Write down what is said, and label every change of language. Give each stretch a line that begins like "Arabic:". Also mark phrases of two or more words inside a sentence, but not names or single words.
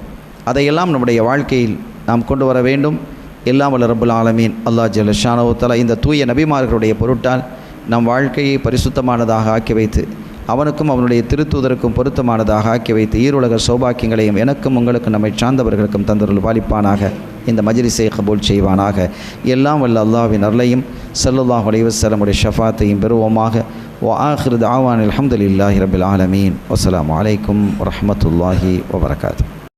Tamil: அதையெல்லாம் நம்முடைய வாழ்க்கையில் நாம் கொண்டு வர வேண்டும். எல்லாம் வல்ல
Arabic: رب العالمين الله جل شأنه تعالى
Tamil: இந்த தூய நபிமார்களுடைய பொருட்டால் நம் வாழ்க்கையை பரிசுத்தமானதாக ஆக்கி வைத்து, அவனுக்கும் அவனுடைய திருத்தூதருக்கும் பொருத்தமானதாக ஆக்கி வைத்து, ஈருலக சௌபாக்கியங்களையும் எனக்கும் உங்களுக்கும் நம்மை சார்ந்தவர்களுக்கும் தந்தருள் பாலிப்பானாக. இந்த மஜ்லிஸை கபூல் செய்வானாக. எல்லாம் வல்ல அல்லாஹ்வின் அருளையும்
Arabic: صلى الله عليه وسلمுடைய
Tamil: ஷஃபாத்தையும் பெறுவோமாக.
Arabic: وآخر دعوانا الحمد لله رب العالمين والسلام عليكم ورحمة الله وبركاته.